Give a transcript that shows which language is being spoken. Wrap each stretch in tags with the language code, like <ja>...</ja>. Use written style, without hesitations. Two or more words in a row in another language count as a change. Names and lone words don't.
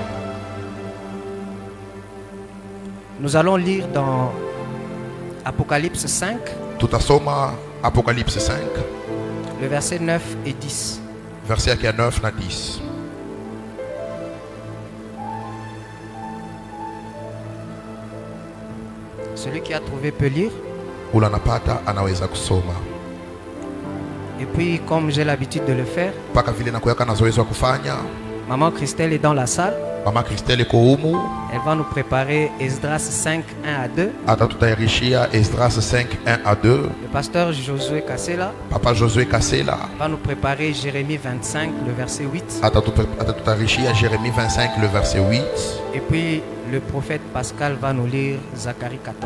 <fr>Nous allons lire dans Apocalypse 5. Apocalypse 5. Le verset 9 et 10. Verset 9 et 10. Celui qui a trouvé peut lire.</fr> <sw>ule anapata anaweza kusoma.</sw> <fr>Et puis comme j'ai l'habitude de le faire,</fr> <sw>Mpaka vile nakuweka na zoezi wa kufanya.</sw> <fr>maman Christelle est dans la salle.</fr> <sw>Mama Christelle iko humu.</sw> <fr>Elle va nous préparer Esdras 5, 1 à 2.</fr> <sw>Atatutayarishia Esdras 5, 1 à 2.</sw> <fr>Le pasteur Josué Kassela</fr> <sw>Papa Josué Kassela</sw> <fr>va nous préparer Jérémie 25, le verset 8.</fr> <sw>atatutayarishia Jérémie 25,</sw> <fr>le verset</fr> <sw>8.</sw> <fr>Et puis le prophète Pascal va nous lire Zacharie 14.</fr>